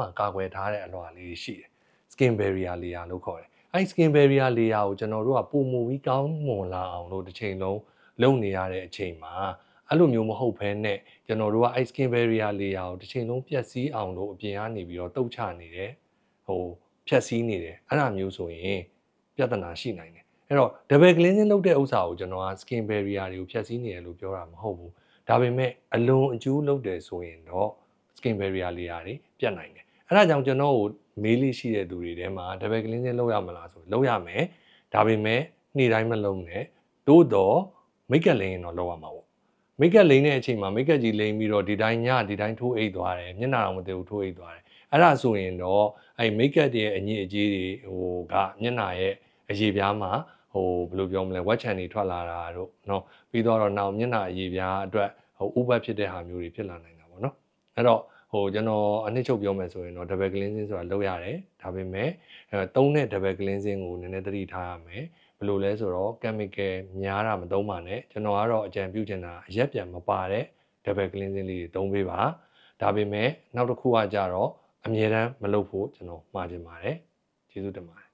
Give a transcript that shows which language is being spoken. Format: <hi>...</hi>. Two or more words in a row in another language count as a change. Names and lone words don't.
<my>ကာကွယ်ထားတဲ့အလွှာလေးရှိတယ်</my> <en>skin barrier layer</en> <my>လို့ခေါ်တယ်အဲ့</my> <en>skin barrier layer</en> <my>ကိုကျွန်တော်တို့ကပုံမူပြီးကောင်းမွန်လာအောင်လို့တစ်ချိန်လုံးလုပ်နေရတဲ့အချိန်မှာအဲ့လိုမျိုးမဟုတ်ဘဲနဲ့ကျွန်တော်တို့ကအဲ့</my> <en>skin barrier layer</en> <my>ကိုတစ်ချိန်လုံးပျက်စီးအောင်လို့အပြင်ကနေပြီးတော့တုတ်ချနေတယ်ဖြတ်စည်းနေတယ်အဲ့ဒါ မျိုးဆိုရင်ပြဿနာရှိနိုင်တယ်အဲ့တော့</my> <en>double cleansing</en> <my>လုပ်တဲ့ဥစ္စာကိုကျွန်တော်က</my> <en>skin barrier</en> <my>တွေကိုဖြတ်စည်းနေတယ်လို့ပြောတာမဟုတ်ဘူးဒါပေမဲ့အလွန်အကျိုးလုပ်တယ်ဆိုရင်တော့</my> <en>skin barrier layer</en> <my>တွေပြတ်နိုင်တယ်အဲ့ဒါကြောင့်ကျွန်တော်ကိုမေးလေးရှိ တဲ့သူတွေထဲမှာ</my> <en>double cleansing</en> <my>လုပ်ရမလားဆိုလုပ်ရမယ်ဒါပေမဲ့နေ့တိုင်းမလုပ်နဲ့သို့တော့မိတ်ကပ်လိန်ရင်တော့လုပ်ရမှာပေါ့မိတ်ကပ်လိန်တဲ့အချိန်မှာမိတ်ကပ်ကြီးလိန်ပြီးတော့ဒီတိုင်း ညဒီတိုင်းထိုးအိတ်သွားတယ်မျက်နှာတော့မတည်ဘူးထိုးအိတ်သွားတယ်အဲ့ဒါဆိုရင်တော့အဲ့မိတ်ကပ်ရဲ့အညစ်အကြေးတွေကမျက်နှာရဲ့ အရေပြားမှာဘယ်လိုပြောမလဲဝက်ချန်တွေထွက်လာတာတို့เนาะပြီးတော့နောက်မျက်နှာအရေပြားအတွက်ဥပတ်ဖြစ်တဲ့ဟာမျိုးတွေဖြစ်လာနိုင်တာပေါ့เนาะအဲ့တော့ကျွန်တော်အနှစ်ချုပ်ပြောမယ်ဆိုရင်တော့</my> <en>double cleansing</en> <my>ဆိုတာလုပ်ရတယ်ဒါပေမဲ့သုံးတဲ့</my> <en>double cleansing</en> <my>ကိုနည်းနည်းသတိထားရမယ်ဘယ်လိုလဲဆိုတော့ chemical များတာမသုံးပါနဲ့ကျွန်တော်ကတော့အကြံပြုချင်တာအရက်ပြန်မပါတဲ့</my> <en>double cleansing</en> <my>လေးတွေသုံးပေးပါဒါပေမဲ့နောက်တစ်ခုကကြတော့အမြဲတမ်းမလုပ်ဖို့ကျွန်တော်မှာချင်ပါတယ်ကျေးဇူးတင်ပါတယ်</my>